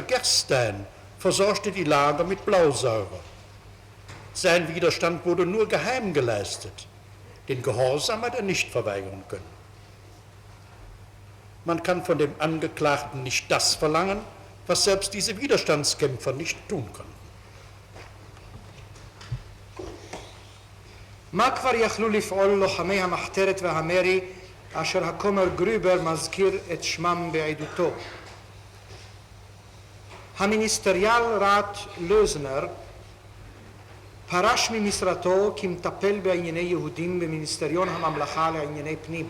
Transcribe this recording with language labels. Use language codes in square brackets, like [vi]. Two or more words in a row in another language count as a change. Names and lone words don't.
[de] Gerstein versorgte die Lager mit Blausäure. Sein Widerstand wurde nur geheim geleistet. Den Gehorsam hat er nicht verweigern können. Man kann von dem Angeklagten nicht das verlangen, was selbst diese Widerstandskämpfer nicht tun können. [he] מה כבר יכלו לפעול לוחמי המחתרת והמרי אשר הכומר גרובר מזכיר את שמם בעדותו? המיניסטריאל ראט לוזנר פרש ממשרתו כמטפל בענייני יהודים במיניסטריון הממלכה לענייני פנים.